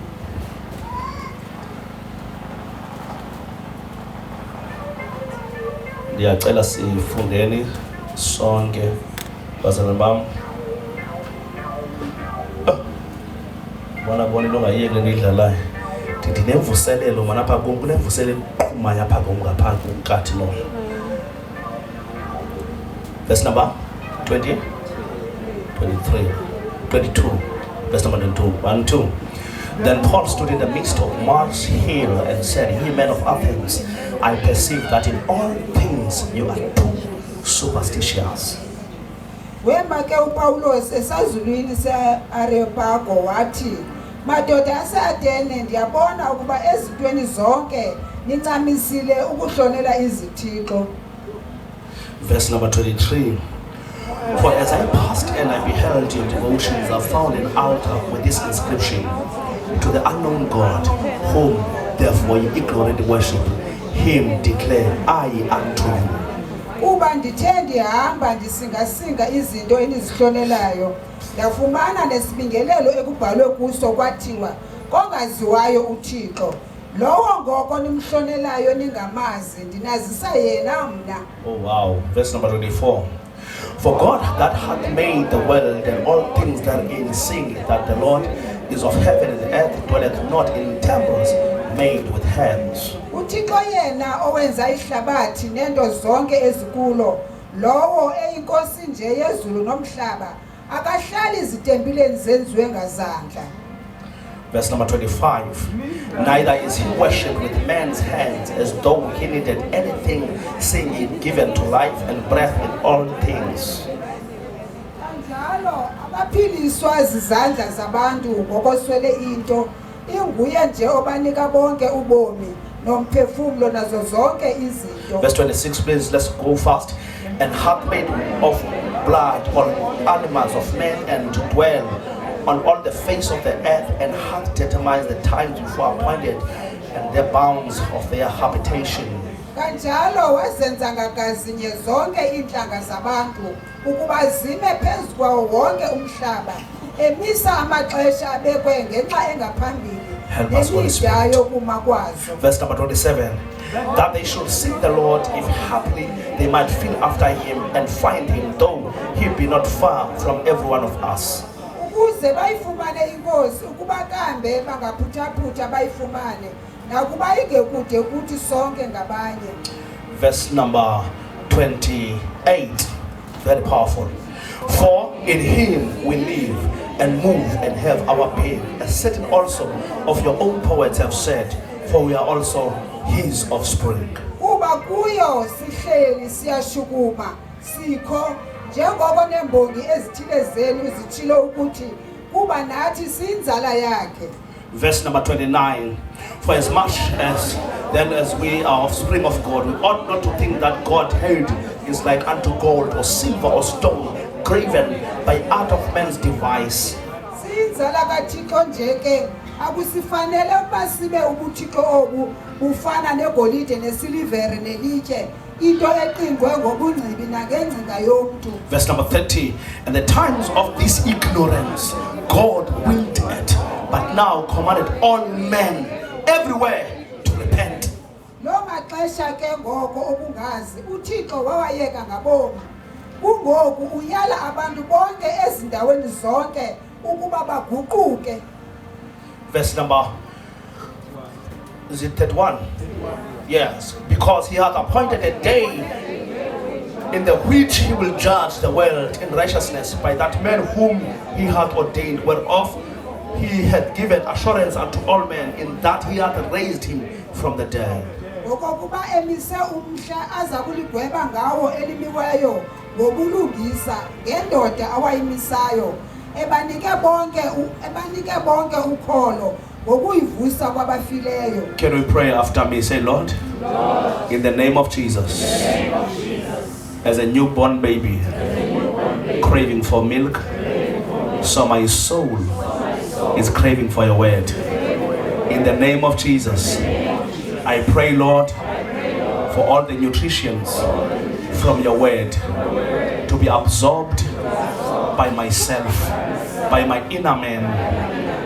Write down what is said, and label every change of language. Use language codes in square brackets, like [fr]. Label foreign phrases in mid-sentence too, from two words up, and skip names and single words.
[xh] Ndiyacela sifundeni sonke bazalwane bam. Bona into ongayiyeki le ndiyidlalayo. Ndithi nemvuselelo mana apha kum kunemvuselelo eqhumayo apha kum ngapha kukathi lo. [en] Verse number 20, 23, 22. Verse number 22, 1, 2. Then Paul stood in the midst of Mars Hill and said, "Ye men of Athens, I perceive that in all things you are too superstitious." [xh] Wema ke uPaulos esazulwini seAreopago wathi, "Madoda aseAthene, ndiyabona ukuba ezintweni zonke nincamisile ukuhlonela izithixo." [en] Verse number 23. For as I passed and I beheld your devotions, I found an altar with this inscription: "To the unknown God, whom therefore you ignorantly worship, him declare I unto you." [xh] Uba ndithe ndihamba ndisingasinga izinto enizihlonelayo, ndafumana nesibingelelo ekubhalwe kuso kwathiwa, "Kongaziwayo uThixo, lowo ngoko nimhlonelayo ningamazi, ndinazisa yena mna." [en] Oh wow. Verse number 24. For God that hath made the world and all things therein, sing that the Lord is of heaven and the earth, dwelleth not in temples made with hands. [xh] uThixo yena owenza ihlabathi nento zonke ezikulo, lowo eyinkosi nje yezulu nomhlaba, akahlali izitempileni zenziwe ngazandla. [en] Verse number 25. Neither is he worshipped with man's hands as though he needed anything, seeing he given to life and breath in all things. [xh] Kanjalo abaphiliswa zizandla zabantu ngokoswele into, inguye nje obanika bonke ubomi nomphefumulo nazo zonke izinto. [en] Verse 26, please, let's go fast. And hath made of blood all animals of men, and to dwell on all the face of the earth, and hath determined the times before appointed, and the bounds of their habitation. [xh] Kanjalo wazenza ngagazinye zonke iintlanga zabantu ukuba zime phezu kwawo wonke umhlaba, emisa amaxesha abekwe ngenxa engaphambili nemida yokuma kwazo. [en] Verse number 27. That they should seek the Lord, if haply they might feel after him and find him, though he be not far from every one of us. [xh] Ukuze bayifumane inkosi, ukuba kambe bangaphuthaphutha bayifumane, nakuba ingekude kuthi sonke ngabanye. [en] Verse number 28, very powerful. For in him we live and move and have our being, as certain also of your own poets have said, for we are also his offspring. [xh] Kuba kuyo sihleli siyashukuma sikho, njengoko nembongi ezithile zenu zitshilo ukuthi kuba nathi sinzala yakhe. [en] Verse number 29. For as much as then as we are offspring of God, we ought not to think that God held is like unto gold or silver or stone, graven by art of man's device. [xh] Sinzala kaThixo nje ke, akusifanele ukuba sibe ubuthixo obu bufana negolide nesilivere nelitye, into eqingwe ngobungcibi nangengcinga yomntu. [en] Verse number 30. And the times of this ignorance God willed it, but now commanded all men everywhere to repent. [xh] Lo maxesha ke ngoko okungazi uThixo wawayeka ngabomi, kungoku uyala abantu bonke ezindaweni zonke ukuba baguquke. [en] Verse number, is it 31? Yes, because he hath appointed a day in the which he will judge the world in righteousness by that man whom he hath ordained, whereof he hath given assurance unto all men, in that he hath raised him from the dead. [xh] Ngokokuba emise umhla aza kuligweba ngawo elimiweyo ngobulungisa ngendoda awayimisayo, ebanike bonke ukholo ngokuyivusa kwabafileyo. [en] Can we pray after me? Say, Lord, in the name of Jesus, as a newborn baby, craving for milk, so my soul is craving for your word. In the name of Jesus, I pray, Lord, for all the nutritions from your word to be absorbed by myself, by my inner man.